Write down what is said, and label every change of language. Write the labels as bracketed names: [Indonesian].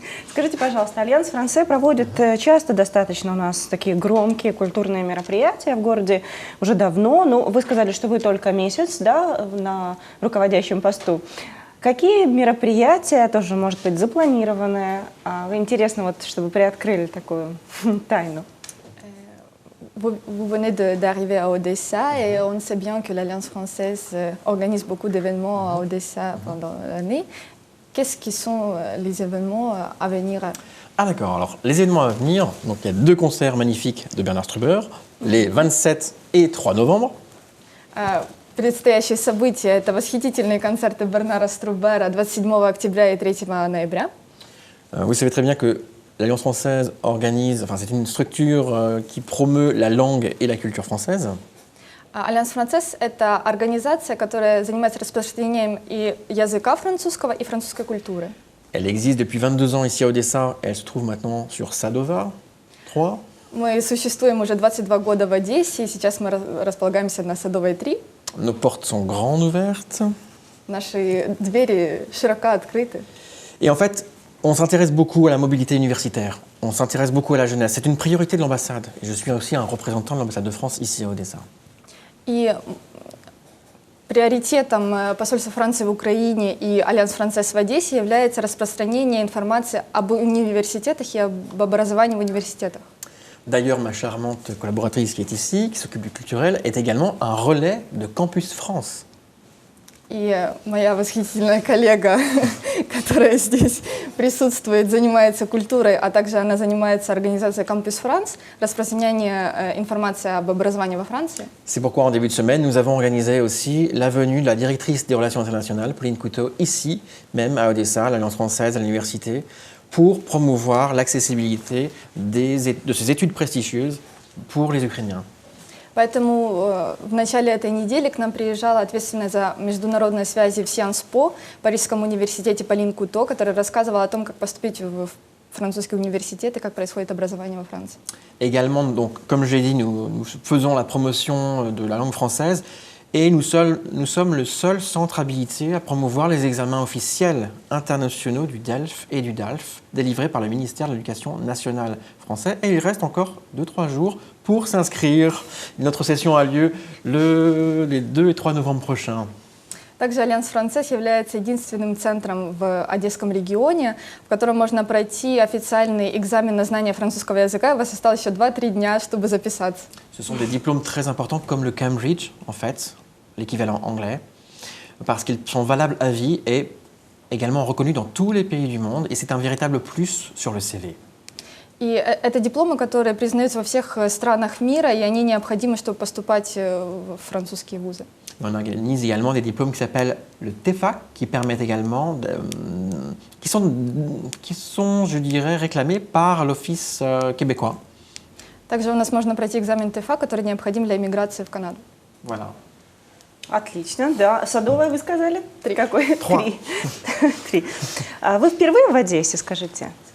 [Russian] Скажите, пожалуйста, Альянс Франсе проводит часто достаточно у нас такие громкие культурные мероприятия в городе уже давно, но вы сказали, что вы только месяц, да, на руководящем посту. Какие мероприятия, тоже, может быть, запланированные? Интересно, вот, чтобы приоткрыли такую тайну. [French] Vous venez d'arriver à Odessa et on sait bien que l'Alliance française organise beaucoup d'événements à Odessa pendant l'année. Qu'est-ce qui sont les événements à venir? Ah d'accord, alors les événements à venir, donc il y a 2 concerts magnifiques de Bernard Struber, les 27 et 3 novembre. [Russian] Предстоящие события – это восхитительные концерты Бернара Струбера 27 октября и 3 ноября. [French] Vous savez très bien que l'Alliance française organise, enfin c'est une structure qui promeut la langue et la culture française. [Russian] Альянс Францез – это организация, которая занимается распространением и языка французского, и французской культуры. [French] Elle existe depuis 22 ans ici à Odessa, elle se trouve maintenant sur Sadova 3. [Russian] Мы существуем уже 22 года в Одессе, и сейчас мы располагаемся на Садовой 3. [French] Nos portes sont grandes ouvertes. [Russian] Наши двери широко открыты. [French] Et en fait, on s'intéresse beaucoup à la mobilité universitaire, on s'intéresse beaucoup à la jeunesse. C'est une priorité de l'ambassade. Et je suis aussi un représentant de l'ambassade de France ici à Odessa. [Russian] И приоритетом посольства Франции в Украине и Альянс Францез в Одессе является распространение информации об университетах и об образовании в университетах. [French] D'ailleurs, ma charmante collaboratrice qui est ici, qui s'occupe du culturel, est également un relais de Campus France. [Russian] И моя восхитительная коллега, которая здесь присутствует, занимается культурой, а также она занимается организацией Campus France, распространение информации об образовании во Франции. [French] C'est pourquoi en début de semaine, nous avons organisé aussi la venue de la directrice des relations internationales, Pauline Couteau, ici, même à Odessa, à l'Alliance française, à l'université, pour promouvoir l'accessibilité de ces études prestigieuses pour les Ukrainiens. [Russian] Поэтому в начале этой недели к нам приезжала ответственная за международные связи в Sciences Po, Парижском университете Полин Куто, которая рассказывала о том, как поступить в французский университет и как происходит образование во Франции. [French] Également, donc, comme j'ai dit, nous faisons la promotion de la langue française et nous sommes le seul centre habilité à promouvoir les examens officiels internationaux du DELF et du DALF délivrés par le ministère de l'Éducation nationale français. Et il reste encore 2-3 jours pour s'inscrire. Notre session a lieu les 2 et 3 novembre prochains. [Russian] Также Альянс Францез является единственным центром в Одесском регионе, в котором можно пройти официальный экзамен на знание французского языка. У вас осталось еще 2-3 дня, чтобы записаться. [French] Ce sont des diplômes très importants comme le Cambridge, en fait, l'équivalent anglais, parce qu'ils sont valables à vie et également reconnus dans tous les pays du monde, et c'est un véritable plus sur le CV. [Russian] И это дипломы, которые признаются во всех странах мира, и они необходимы, чтобы поступать в французские вузы. [French] On organise également des diplômes qui s'appellent le TEFAC, qui permettent également, qui sont, je dirais, réclamés par l'Office québécois. [Russian] Также у нас можно пройти экзамен ТЭФА, который необходим для иммиграции в Канаду. [French] Voilà. [Russian] Отлично, да. Садовая вы сказали? 3. Какой? 3. 3. Вы впервые в Одессе, скажите?